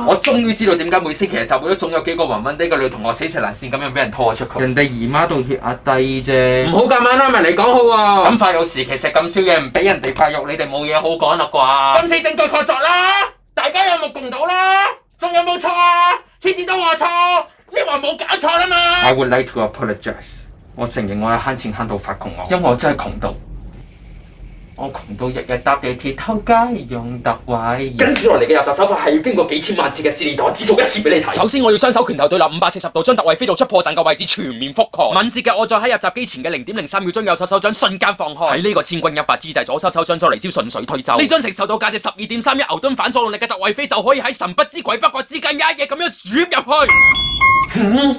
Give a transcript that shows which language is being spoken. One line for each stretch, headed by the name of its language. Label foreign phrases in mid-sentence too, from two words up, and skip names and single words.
Cantonese: 我終於知道點解每星期日集會都總有幾個暈暈地嘅女同學死纏爛線咁樣俾人拖咗出去。人哋姨媽度血壓低啫，唔好咁啱啦，咪你講好喎。咁發育時期食咁少嘢唔俾人哋發育，你哋冇嘢好講啦啩？今次證據確鑿啦，大家有目共睹啦，仲有冇錯啊？次次都話錯，你話冇搞錯啦嘛 ！
English: I would like to apologize。
Cantonese: 我承認我係慳錢慳到發窮，因為我真係窮到，我窮到日日搭地鐵偷街用特惠。跟住落嚟嘅入閘手法係要經過幾千萬次嘅試煉，我只做一次俾你睇。首先我要雙手拳頭對立540度，將特惠飛到出破綻嘅位置全面覆蓋。敏捷嘅我再喺入閘機前嘅0.03秒將右手掌瞬間放開。喺呢個千鈞一髮之際，左手掌再嚟招順水推舟。呢張承受到價值12.31牛頓反作用力嘅特惠飛就可以喺神不知鬼不覺之間一嘢咁樣閃入去。